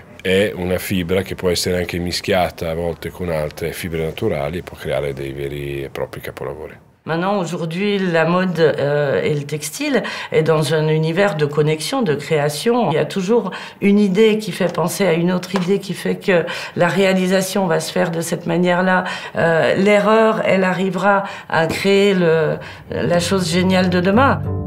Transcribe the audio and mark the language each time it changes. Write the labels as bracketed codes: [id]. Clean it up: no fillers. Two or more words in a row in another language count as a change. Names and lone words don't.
[it] È una fibra che può essere anche mischiata a volte con altre fibre naturali e può creare dei veri e propri capolavori. [fr] Maintenant, aujourd'hui, la mode et le textile est dans un univers de connexion, de création. Il y a toujours une idée qui fait penser à une autre idée, qui fait que la réalisation va se faire de cette manière-là. L'erreur, elle arrivera à créer la chose géniale de demain.